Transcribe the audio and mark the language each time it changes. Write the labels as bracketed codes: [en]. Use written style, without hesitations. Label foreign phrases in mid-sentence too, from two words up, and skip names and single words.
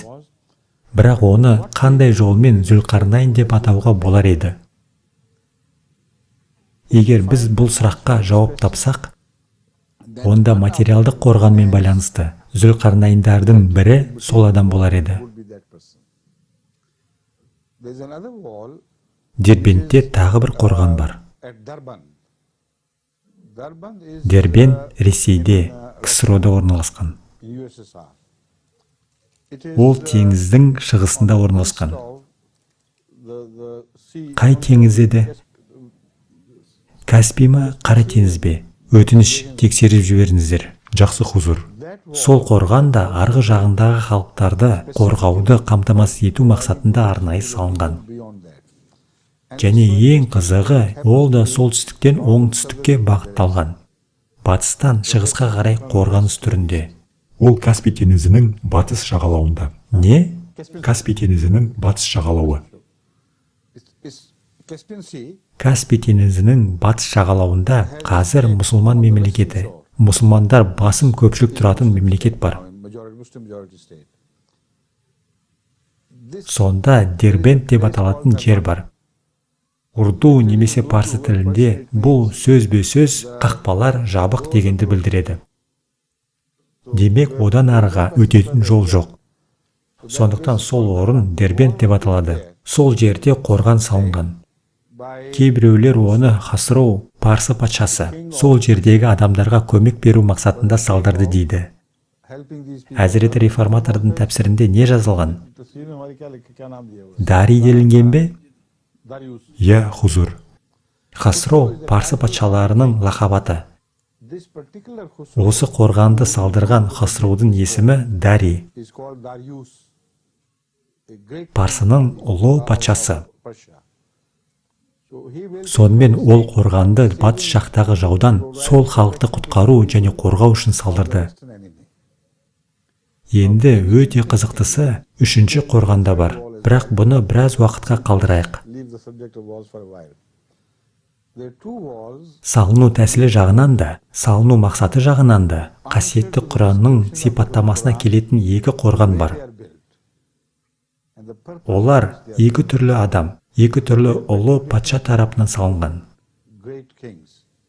[kk] Бірақ оны қандай жолмен Зүлқарнайн деп атауға болар еді. Егер біз бұл сұраққа жауап тапсақ, онда материалдық қорғанмен байланысты Зүлқарнайндардың бірі сол адам болар еді. [en] There's another wall [kk] Дербентте тағы бір қорған бар. [en] at Durban. Durban is [kk] Дербент Ресейде, КСРО-да орналасқан. [en] in USSR. It is [kk] Ол теңіздің шығысында орналасқан. [en] of the sea. [kk] Қай теңіз еді? Каспий ма, Қара теңіз бе? Өтініш, тексеріп жіберіңіздер. Жақсы хузур. Сол қорған да арғы жағындағы халықтарды қорғауды қамтамасыз ету мақсатында арнайы салынған. [en] Beyond that. [kk] Және ең қызығы, ол да солтүстіктен оңтүстікке бағытталған. Батыстан шығысқа қарай қорғаныс түрінде. Ол Каспий теңізінің батыс жағалауында. Не? Каспий теңізінің батыс жағалауы. [en] It's Caspian Sea. [kk] Каспий теңізінің батыс жағалауында қазір мұсылман мемлекеті, мұсылмандар басым көпшілік тұратын мемлекет бар. [en] Muslim majority state. [kk] Сонда Дербент деп аталатын жер бар. Урду немесе парсы тілінде бұл сөзбе-сөз қақпалар жабық дегенді білдіреді. Демек, одан арыға өтетін жол жоқ. Сондықтан сол орын Дербент деп аталады. Сол жерде қорған салынған. Кейбіреулер оны Хасроу, парсы патшасы, сол жердегі адамдарға көмек беру мақсатында салдырды дейді. [en] Helping these people. [kk] Әзіреті реформатордың тәпсірінде не жазылған? [hi] तस्वीर में हमारी क्या नाम दिया हुआ [kk] Дари делінген бе? [hi] है? Darius. [kk] Я хузур. Хасроу парсы патшаларының лақабаты. [en] This particular Khusro [kk] Осы қорғанды салдырған Хасроудың есімі Дари, [en] is called Darius, a great [kk] парсының ұлы патшасы. [en] Persia. So he will [kk] Сонымен ол қорғанды батыс жақтағы жаудан сол халықты құтқару және қорғау үшін салдырды. [en] an enemy. [kk] Енді өте қызықтысы үшінші қорғанда бар. Бірақ бұны біраз уақытқа қалдырайық. [en] Leave the subject of walls for a while. There are two walls [kk] Салыну тәсілі жағынан да, салыну мақсаты жағынан да қасиетті Құранның сипаттамасына келетін екі қорған бар. [en] they are built. And the purpose [kk] Олар екі түрлі адам, екі түрлі ұлы патша тарапынан салынған. [en] great kings.